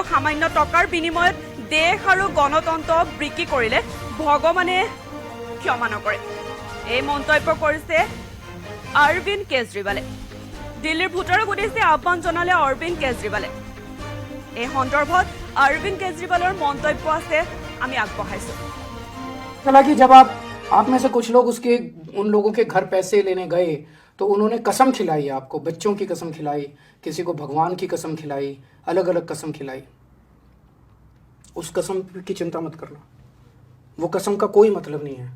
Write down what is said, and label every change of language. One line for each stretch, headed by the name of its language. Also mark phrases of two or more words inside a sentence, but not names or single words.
Assamese: সামান্য টকাৰ বিনিময়ত দেশ আৰু গণতন্ত্ৰ বিক্ৰী কৰিলে ভগৱানে ক্ষমা নকৰে। এই মন্তব্য কৰিছে অৰবিন্দ কেজৰিৱালে। দিল্লীৰ ভোটাৰক উদ্দেশ্যে আহ্বান জনালে অৰবিন্দ কেজৰিৱালে। এই সন্দৰ্ভত অৰবিন্দ কেজৰিৱালৰ মন্তব্য আছে আমি আগবঢ়াইছো।
Hindi: हालांकि जब आप में से कुछ लोग उन लोगों के घर पैसे लेने गए तो उन्होंने कसम खिलाई, आपको बच्चों की कसम खिलाई, किसी को भगवान की कसम खिलाई, अलग अलग कसम खिलाई। उस कसम की चिंता मत करना, वो कसम का कोई मतलब नहीं है।